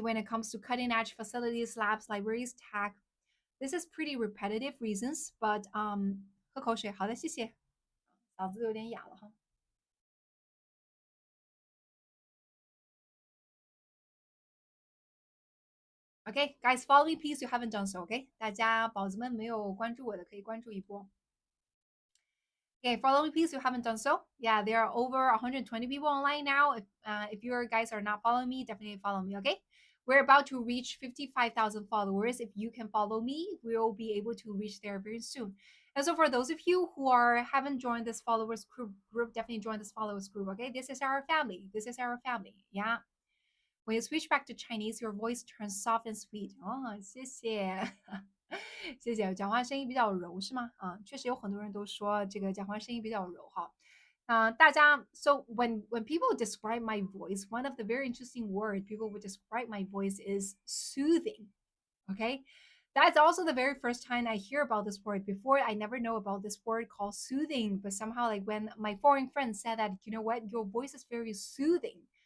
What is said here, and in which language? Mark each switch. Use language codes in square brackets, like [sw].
[en] When it comes to cutting edge facilities, labs, libraries, tech, this is pretty repetitive reasons, but [zh] 喝口水，好的，谢谢，嗓子有点哑了哈。 [en] Okay, guys, follow me, please. You haven't done so. [zh] Okay, 大家宝子们没有关注我的，可以关注一波。 [en] Okay, follow me, please. You haven't done so. Yeah, there are over 120 people online now. If you guys are not following me, definitely follow me. Okay. We're about to reach 55,000 followers. If you can follow me, we'll be able to reach there very soon. And so for those of you who are haven't joined this followers group, definitely join this followers group. Okay, this is our family. This is our family. Yeah. When you switch back to Chinese, your voice turns soft and sweet. [zh] 哦，谢谢，谢谢。讲话声音比较柔是吗？啊，确实有很多人都说这个讲话声音比较柔哈。 [en] 大家 so when people describe my voice, one of the very interesting word people would describe my voice is soothing. Okay, that's also the very first time I hear about this word. Before, I never know about this word called soothing, but somehow, like when my foreign friend said that, you know what, your voice is very soothing.